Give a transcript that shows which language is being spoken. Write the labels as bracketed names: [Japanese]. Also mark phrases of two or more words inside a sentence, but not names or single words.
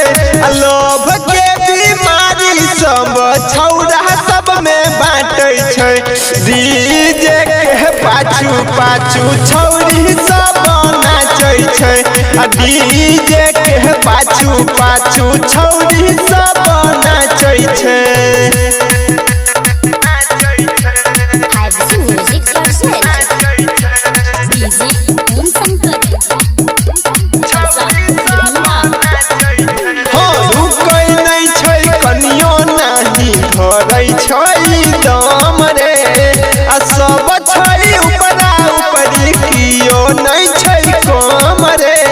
[Maithili] लोभ के बीमारी सब छौरा सब में बाँटै छै डीजे के पाछू पाछू छौरी सब नाचै छै आ डीजे के पाछू पाछू छौरी सब नाचै छै। [English] 5G Music presents [Maithili] रुकै नहीं छै कनियो नाही धरै छै दम रे आ सब छै ऊपरा ऊपरी कियो नहीं छै कम रे।